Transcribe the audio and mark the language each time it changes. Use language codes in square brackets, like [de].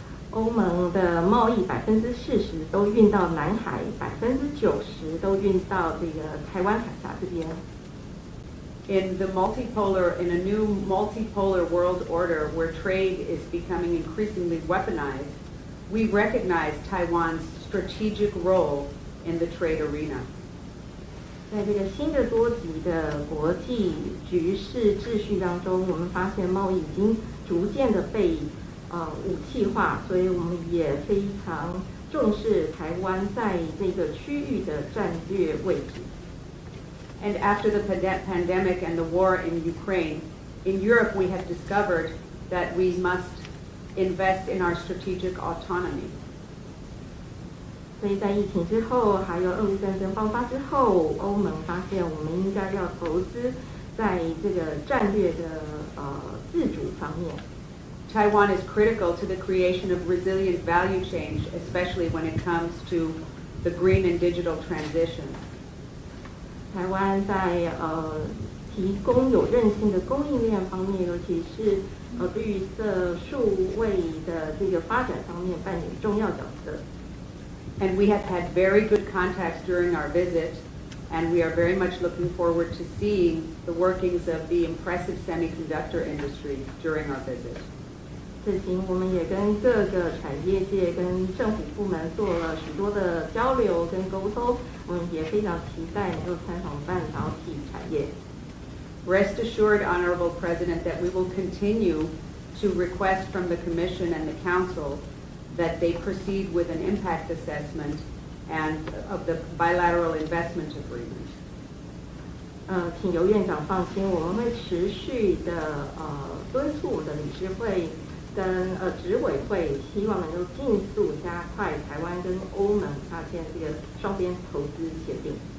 [zh] 欧盟的贸易40%都运到南海，90%都运到这个台湾海峡这边。 [en] In a new multipolar world order where trade is becoming increasingly weaponized, we recognize Taiwan's strategic role in the trade arena. [zh] 在这个新的多极的国际局势秩序当中，我们发现贸易已经逐渐的被武器化，所以我们也非常重视台湾在这个区域的战略位置。 [en] And after the pandemic and the war in Ukraine, in Europe we have discovered that we must invest in our strategic autonomy. [zh] 所以在疫情之后，还有俄乌战争爆发之后，欧盟发现我们应该要投资在这个战略的自主方面。 [en] Taiwan is critical to the creation of resilient value chains, especially when it comes to the green and digital transition. [zh] 台湾在提供有韧性的供应链方面，尤其是绿色数位的这个发展方面扮演重要角色。 [en] And we have had very good contacts during our visit, and we are very much looking forward to seeing the workings of the impressive semiconductor industry during our visit. [zh] 此行我们也跟各个产业界跟政府部门做了许多的交流跟沟通，我们也非常期待能够参访半导体产业。 [en] Rest assured, Honorable President, that we will continue to request from the Commission and the Council that they proceed with an impact assessment and of the bilateral investment agreement. [zh] 请游院长放心，我们会持续的敦促我的理事会跟执委会，希望能够尽速加快台湾跟欧盟洽签这个双边投资协定。